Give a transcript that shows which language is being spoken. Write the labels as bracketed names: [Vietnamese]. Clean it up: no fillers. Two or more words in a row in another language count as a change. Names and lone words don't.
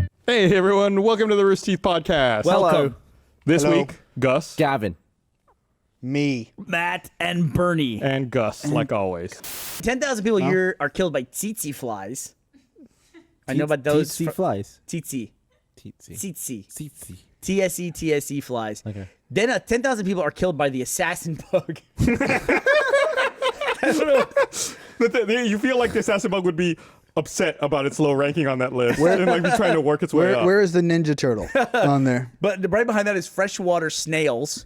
[English] Hey everyone, welcome to the Rooster Teeth Podcast. Welcome. This Hello. week, Gus. Gavin. Me. Matt and Burnie. And Gus, like always. 10,000 people a year are killed by tsetse flies. I know about those. Tsetse flies. Tsetse. Tsetse. Tsetse. Tsetse. TSE flies. Okay. Then 10,000 people are killed by the assassin bug. I don't know. You feel like the assassin bug would be upset about its low ranking on that list and like be trying to work its way up. Where is the Ninja Turtle on there? But right behind that is freshwater snails.